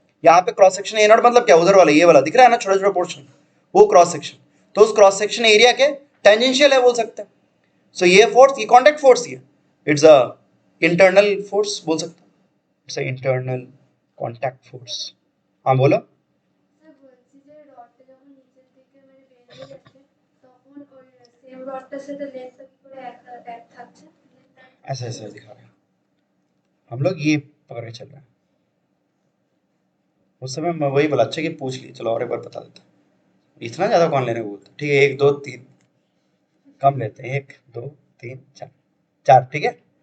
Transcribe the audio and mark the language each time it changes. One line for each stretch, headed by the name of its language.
Hindi: यहाँ पे cross section A not मतलब क्या, उधर वाला ये वाला दिख रहा है ना छोटा छोटा पोर्शन, वो क्रॉस सेक्शन, तो उस क्रॉस सेक्शन एरिया के टेंजेंशियल है बोल सकते हैं। सो ये फोर्स, ये कॉन्टैक्ट फोर्स, ये इट्स अ इंटरनल फोर्स बोल सकते हैं, it's a internal contact force. हाँ बोलो।
Bangla: স্যার বলছি যে রডটা যখন নিচের দিকে মানে বেরিয়ে যাচ্ছে তখন ওই সেম রডটার সাথে লেন্সটা কি করে এক থাকছে,
Hindi: ऐसे ऐसे दिखा रहे हैं हम लोग, ये पकड़ के चल रहे हैं। उस समय मैं वही बोला, अच्छा कि पूछ लिए, चलो और एक बार बता देता हूँ। इतना ज़्यादा कौन लेने को बोलता, ठीक है, 1 2 3 कम लेते हैं, 1 2 3 4 4, ठीक है।